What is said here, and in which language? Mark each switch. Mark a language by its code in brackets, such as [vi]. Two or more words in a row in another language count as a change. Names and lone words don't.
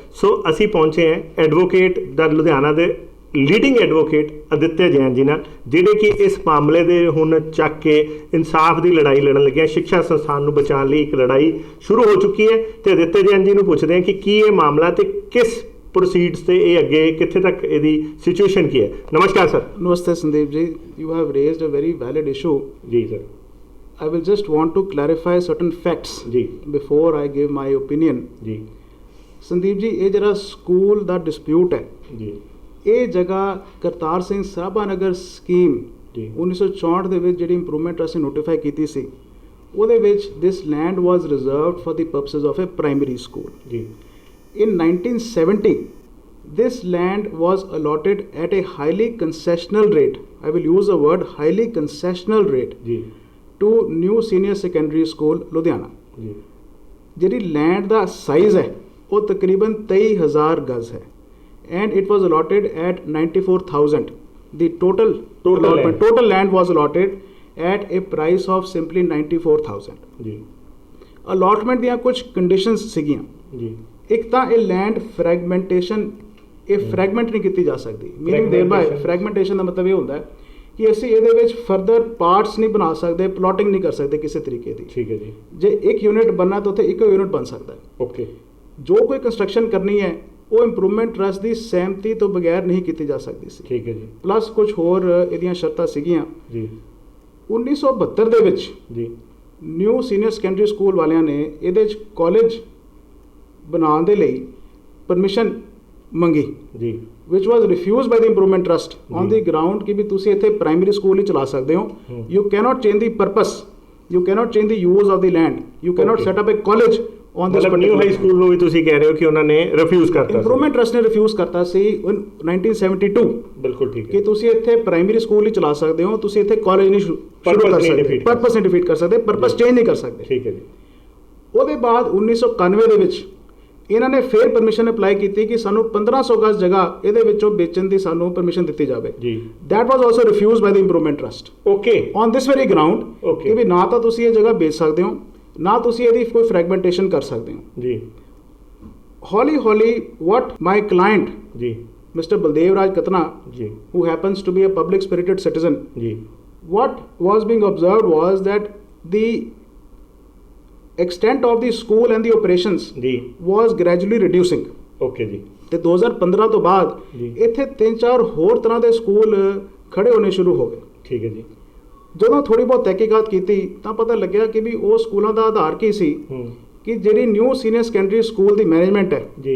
[pa] ਸੋ ਅਸੀਂ ਪਹੁੰਚੇ ਹਾਂ ਐਡਵੋਕੇਟ ਦਾ ਲੁਧਿਆਣਾ ਦੇ [en] leading advocate [pa] ਆਦਿਤਿਆ ਜੈਨ ਜੀ ਨਾਲ, ਜਿਹੜੇ ਕਿ ਇਸ ਮਾਮਲੇ ਦੇ ਹੁਣ ਚੱਕ ਕੇ ਇਨਸਾਫ਼ ਕੀ ਲੜਾਈ ਲੜਨ ਲੱਗੇ। ਸਿੱਖਿਆ ਸੰਸਥਾਨ ਨੂੰ ਬਚਾਉਣ ਲਈ ਇੱਕ ਲੜਾਈ ਸ਼ੁਰੂ ਹੋ ਚੁੱਕੀ ਹੈ। ਤੋ ਆਦਿਤਿਆ ਜੈਨ ਜੀ ਨੂੰ ਪੁੱਛਦੇ ਹਾਂ ਕਿ ਕੀ ਯੇ ਮਾਮਲਾ ਤੇ ਕਿਸ ਪ੍ਰੋਸੀਡਸ ਸੇ ਯੇ ਅੱਗੇ ਕਿੱਥੇ ਤੱਕ ਇਹਦੀ ਸਿਚੂਏਸ਼ਨ ਕੀ ਹੈ। ਨਮਸਕਾਰ ਸਰ। ਨਮਸਤੇ ਸੰਦੀਪ ਜੀ, [en] you have raised a very valid issue. [pa] जी सर। [en] I will just want to clarify certain facts [pa] जी [en] before I give my opinion. [pa] जी ਸੰਦੀਪ ਜੀ, ਯੇ ਜ਼ਰਾ ਸਕੂਲ ਦਾ ਡਿਸਪਿਊਟ ਹੈ जी, ਯੇ ਜਗ੍ਹਾ ਕਰਤਾਰ ਸਿੰਘ ਸਰਾਭਾ ਨਗਰ ਸਕੀਮ जी 1964 ਦੇ ਵਿੱਚ ਜਿਹੜੀ ਇੰਪਰੂਵਮੈਂਟ ਟਰਸਟ ਨੇ ਨੋਟੀਫਾਈ ਕੀਤੀ ਸੀ, ਉਹਦੇ ਵਿੱਚ [en] this land was reserved for the purposes of a primary school. [pa] जी [en] In 1970, this land was allotted at a highly concessional rate. I will use the word highly concessional rate [pa] जी [en] to New Senior Secondary School, Ludhiana. [pa] जी ਜਿਹੜੀ ਲੈਂਡ ਦਾ ਸਾਈਜ਼ ਹੈ ਉਹ ਤਕਰੀਬਨ 23,000 ਗਜ਼ ਹੈ [en] and it was allotted at 94,000. The total land was allotted at a price of simply 94,000. [pa] जी allotment ਦੀਆਂ ਕੁਝ ਕੰਡੀਸ਼ਨਸ ਸੀਗੀਆਂ। जी ਇੱਕ ਤਾਂ ਇਹ ਲੈਂਡ ਫਰੈਗਮੈਂਟੇਸ਼ਨ, ਇਹ ਫਰੈਗਮੈਂਟ ਨਹੀਂ ਕੀਤੀ ਜਾ ਸਕਦੀ। [en] meaning there [pa] ਫਰੈਗਮੈਂਟੇਸ਼ਨ ਦਾ ਮਤਲਬ ਇਹ ਹੁੰਦਾ ਹੈ ਕਿ ਅਸੀਂ ਇਹਦੇ ਵਿੱਚ [en] further parts [pa] ਨਹੀਂ ਬਣਾ ਸਕਦੇ, ਪਲਾਟਿੰਗ ਨਹੀਂ ਕਰ ਸਕਦੇ ਕਿਸੇ ਤਰੀਕੇ ਦੀ। ਠੀਕ ਹੈ ਜੀ। ਜੇ ਇੱਕ ਯੂਨਿਟ ਬਣਨਾ ਤਾਂ ਉੱਥੇ ਇੱਕੋ ਯੂਨਿਟ ਬਣ ਸਕਦਾ ਹੈ। ओके। ਜੋ ਕੋਈ ਕੰਸਟਰਕਸ਼ਨ ਕਰਨੀ ਹੈ ਉਹ ਇੰਪਰੂਵਮੈਂਟ ਟਰਸਟ ਦੀ ਸਹਿਮਤੀ ਤੋਂ ਬਗੈਰ ਨਹੀਂ ਕੀਤੀ ਜਾ ਸਕਦੀ ਸੀ। ਠੀਕ ਹੈ ਜੀ। ਪਲੱਸ ਕੁਝ ਹੋਰ ਇਹਦੀਆਂ ਸ਼ਰਤਾਂ ਸੀਗੀਆਂ। ਜੀ 1972 ਦੇ ਵਿੱਚ ਜੀ ਨਿਊ ਸੀਨੀਅਰ ਸੈਕੰਡਰੀ ਸਕੂਲ ਵਾਲਿਆਂ ਨੇ ਇਹਦੇ 'ਚ ਕਾਲਜ ਬਣਾਉਣ ਦੇ ਲਈ ਪਰਮਿਸ਼ਨ ਮੰਗੀ, ਜੀ [en] which was refused by the improvement trust on the ground [pa] ਕਿ ਵੀ ਤੁਸੀਂ ਇੱਥੇ ਪ੍ਰਾਇਮਰੀ ਸਕੂਲ ਹੀ ਚਲਾ ਸਕਦੇ ਹੋ। [en] you cannot change the purpose, you cannot change the use of the land, you cannot set up a college on this [pa] ਮਤਲਬ ਨਿਊ ਹਾਈ ਸਕੂਲ ਨੂੰ ਵੀ ਤੁਸੀਂ ਕਹਿ ਰਹੇ ਹੋ ਕਿ ਉਹਨਾਂ ਨੇ ਰਿਫਿਊਜ਼ ਕਰਤਾ। ਇੰਪਰੂਵਮੈਂਟ ਟਰਸਟ ਨੇ ਰਿਫਿਊਜ਼ ਕਰਤਾ ਸੀ 1972। ਬਿਲਕੁਲ ਠੀਕ ਕਿ ਹੈ। ਤੁਸੀਂ ਇੱਥੇ ਪ੍ਰਾਇਮਰੀ ਸਕੂਲ ਹੀ ਚਲਾ ਸਕਦੇ ਹੋ, ਤੁਸੀਂ ਇੱਥੇ ਕਾਲਜ ਨਹੀਂ ਸ਼ੁਰੂ ਕਰ ਸਕਦੇ, ਪਰਪਸ ਨਹੀਂ ਡਿਫੀਟ ਕਰ ਸਕਦੇ, [en] purpose change [pa] ਨਹੀਂ ਕਰ ਸਕਦੇ। ਠੀਕ ਹੈ ਜੀ। ਉਹਦੇ ਬਾਅਦ 1991 ਦੇ ਵਿੱਚ ਇਹਨਾਂ ਨੇ ਫੇਰ ਪਰਮਿਸ਼ਨ ਅਪਲਾਈ ਕੀਤੀ ਕਿ ਸਾਨੂੰ 1500 ਗਜ਼ ਜਗ੍ਹਾ ਇਹਦੇ ਵਿੱਚੋਂ ਵੇਚਣ ਦੀ ਸਾਨੂੰ ਪਰਮਿਸ਼ਨ ਦਿੱਤੀ ਜਾਵੇ। ਜੀ [en] That was also refused by the improvement trust [pa] ਓਕੇ [en] On this very ground Okay. [pa] ਕਿ ਵੀ ਨਾ ਤਾਂ ਤੁਸੀਂ ਇਹ ਜਗ੍ਹਾ ਵੇਚ ਸਕਦੇ ਹੋ, ਨਾ ਤੁਸੀਂ ਇਹਦੀ ਕੋਈ ਫਰੈਗਮੈਂਟੇਸ਼ਨ ਕਰ ਸਕਦੇ ਹੋ। ਜੀ ਹੌਲੀ ਹੌਲੀ [en] what my client [pa] ਜੀ [en] Mr. Baldev Raj Katna, [pa] ਜੀ [en] who happens to be a public spirited citizen, [pa] ਜੀ [en] what was being observed was that the extent of the school and the operations [pa] ਜੀ [en] was gradually reducing। [pa] ਓਕੇ ਜੀ ਤੇ 2015 ਤੋਂ ਬਾਅਦ ਜੀ। ਇੱਥੇ 3-4 ਹੋਰ ਤਰ੍ਹਾਂ ਦੇ ਸਕੂਲ ਖੜੇ ਹੋਣੇ ਸ਼ੁਰੂ ਹੋ ਗਏ। ਠੀਕ ਹੈ ਜੀ। ਜਦੋਂ ਥੋੜੀ ਬਹੁਤ ਤਹਿਕੀਕਾਤ ਕੀਤੀ ਤਾਂ ਪਤਾ ਲੱਗਿਆ ਕਿ ਵੀ ਉਹ ਸਕੂਲਾਂ ਦਾ ਆਧਾਰ ਕੀ ਸੀ ਕਿ ਜਿਹੜੀ ਨਿਊ ਸੀਨੀਅਰ ਸੈਕੰਡਰੀ ਸਕੂਲ ਦੀ ਮੈਨੇਜਮੈਂਟ ਹੈ ਜੀ।